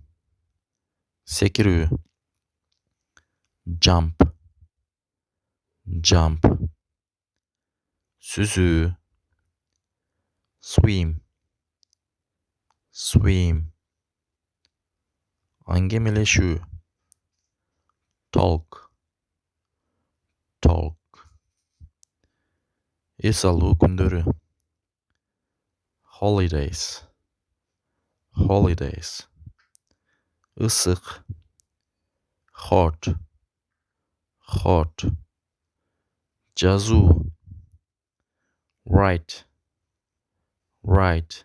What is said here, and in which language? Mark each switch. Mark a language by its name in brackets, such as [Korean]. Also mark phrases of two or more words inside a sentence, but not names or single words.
[English] Секирүү, jump, jump. Сүзүү, swim, swim. Аңгемелешүү, talk, talk. [Kyrgyz] Эс алуу күндөрү, [English] holidays, holidays. Ысык, hot, hot. Жазуу, write, write.